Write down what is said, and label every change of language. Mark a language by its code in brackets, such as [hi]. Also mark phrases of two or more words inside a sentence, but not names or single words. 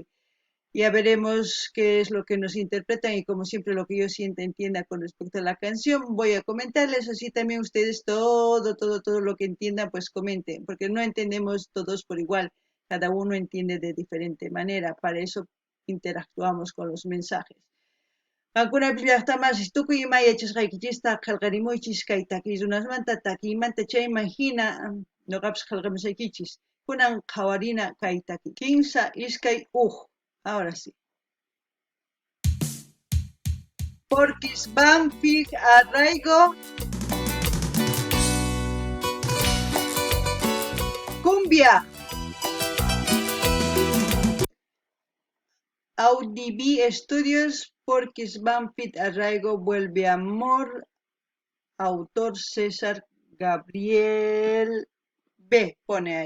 [es] Ya veremos qué es lo que nos interpretan y como siempre lo que yo sienta entienda con respecto a la canción, voy a comentarles así también ustedes todo lo que entiendan, pues comenten, porque no entendemos todos por igual, cada uno entiende de diferente manera, para eso interactuamos con los mensajes. [qu] Alguna llaqtamas tukuy imaya chasqaykichista qillqarimunchis kay takiykunasmanta takiymanta chayman hina ñuqapas qillqamusaykichis kunan qhawarina kay takiy kimsa iskay [es] ahora sí. Porquis Banfic Arraigo Cumbia Audibi Studios Porquis Banfic Arraigo Vuelve Amor autor César Gabriel B pone ahí.